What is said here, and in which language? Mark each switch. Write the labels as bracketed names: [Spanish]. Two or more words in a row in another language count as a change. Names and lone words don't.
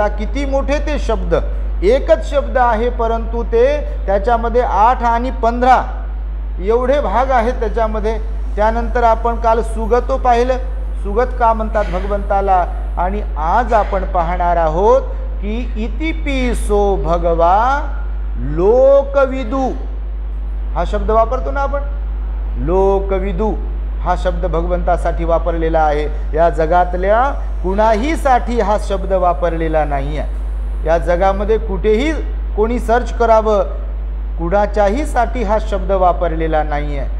[Marathi] किती मोठे ते शब्द, एकच शब्द आहे परंतु ते त्याच्यामध्ये 8 आणि 15 एवढे भाग आहेत त्याच्यामध्ये. त्यानंतर आपण काल सुगतो पाहिलं, सुगत का म्हणतात भगवंताला. आणि आज आपण पाहणार आहोत की [Pali] इतिपिसो भगवा लोकविदू [Marathi] हा शब्द वापरतो ना आपण. लोकविदू हा शब्द भगवंतासाठी वापरलेला आहे. या जगातल्या कुणाहीसाठी हा शब्द वापरलेला नाही आहे. या जगामध्ये कुठेही कोणी सर्च करावं, कुणाच्याही साठी हा शब्द वापरलेला नाही आहे.